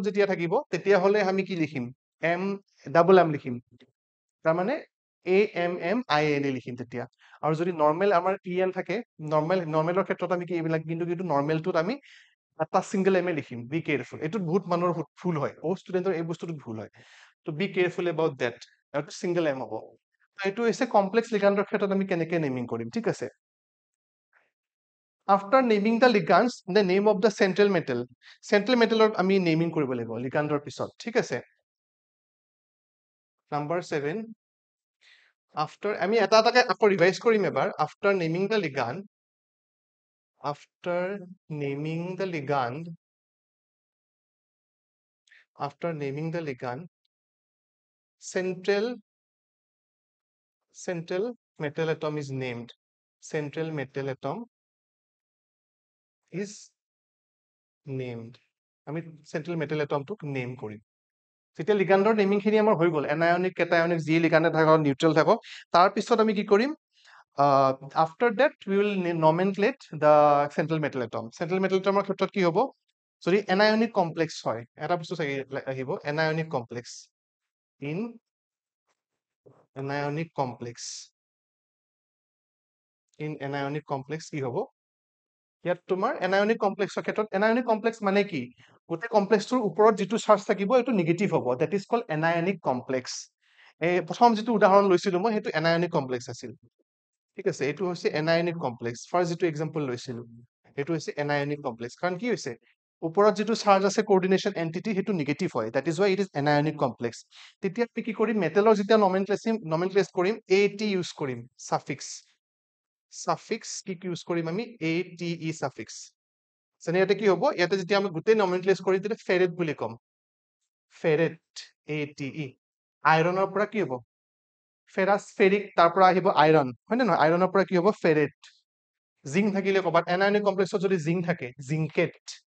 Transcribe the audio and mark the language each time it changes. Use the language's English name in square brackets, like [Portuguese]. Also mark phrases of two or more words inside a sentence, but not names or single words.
[Assamese] যেতিয়া থাকিব তেতিয়া হলে আমি কি লিখিম [English] M double M [Assamese] লিখিম তাৰমানে AMMINE লিখিম তেতিয়া আৰু যদি নৰ্মেল আমাৰ ইএন থাকে নৰ্মেলৰ ক্ষেত্ৰত আমি কি এইবিলাক কিন্তু নৰ্মেলটোত আমি এটা [English] single M [Assamese] লিখিম [English] be careful [Assamese] এইটো বহুত মানুহৰ ভুল হয় ও ষ্টুডেন্টৰ এই বস্তুটো ভুল হয় তো [English] be careful about that [Assamese] এইটো [English] single M [Assamese] হ'ব এইটো হৈছে কমপ্লেক্স লিগাণ্ডৰ ক্ষেত্ৰত আমি কেনেকে নেমিং কৰিম ঠিক আছে [English] after naming the ligands the name of the central metal [Assamese] আমি নেমিং কৰিব লাগিব লিগাণ্ডৰ পিছত ঠিক আছে নাম্বাৰ 7 after আমি এটা এটাকে আকৌ ৰিভাইজ কৰিম এবাৰ [English] after naming the ligand central metal atom is named central metal atom is named আমি central metal atom [Assamese] টোক নেম কৰিম যেতিয়া লিগাণ্ডৰ নেমিং খিনি আমাৰ হৈ গল এনায়নিক কেটায়নিক যি লিগাণ্ডে থাকক নিউট্ৰেল থাকক তাৰ পিছত আমি কি কৰিম [English] after that we will nomenclate the central metal atom. Central metal atom [Assamese] ক্ষেত্ৰত কি হ'ব যদি [English] anionic complex [Assamese] হয় এটা বস্তু আহিব [English] anionic complex in anionic complex [Assamese] কি হ'ব ইয়াত তোমাৰ [English] anionic complexৰ [Assamese] ক্ষেত্ৰত [English] anionic complex [Assamese] মানে কি গোটেই কমপ্লেক্সটোৰ ওপৰত যিটো চাৰ্জ থাকিব এইটো নিগেটিভ হ'ব [English] that is called anionic complex [Assamese] এই প্ৰথম যিটো উদাহৰণ লৈছিলো মই সেইটো [English] anionic complex [Assamese] আছিল ঠিক আছে এইটো হৈছে [English] anionic complex [Assamese] ফাৰ্ষ্ট যিটো এক্সাম্পল লৈছিলো এইটো হৈছে [English] anionic complex [Assamese] কাৰণ কি হৈছে ওপৰত যিটো চাৰ্জ আছে [English] coordination entity [Assamese] সেইটো নিগেটিভ হয় [English] that is why it is anionic complex [Assamese] তেতিয়া আমি কি কৰিম মেটেলৰ যেতিয়া নমেনক্লেচ কৰিম AT ইউজ কৰিম suffix কি ইউজ কৰিম আমি [English] ATE suffix [Assamese] যেনে ইয়াতে কি হ'ব ইয়াতে যেতিয়া আমি গোটেই নমেনক্লেচ কৰি তেতিয়া ফেৰেট বুলি কম ফেৰেট ATE আইৰণৰ পৰা কি হ'ব ফেৰাছ ফেৰিক তাৰ পৰা আহিব আইৰন হয় নহয় আইৰণৰ পৰা কি হ'ব ফেৰেট জিংক থাকিলে ক'বাত এনায়নিক কমপ্লেক্সত যদি জিংক থাকে জিংকেট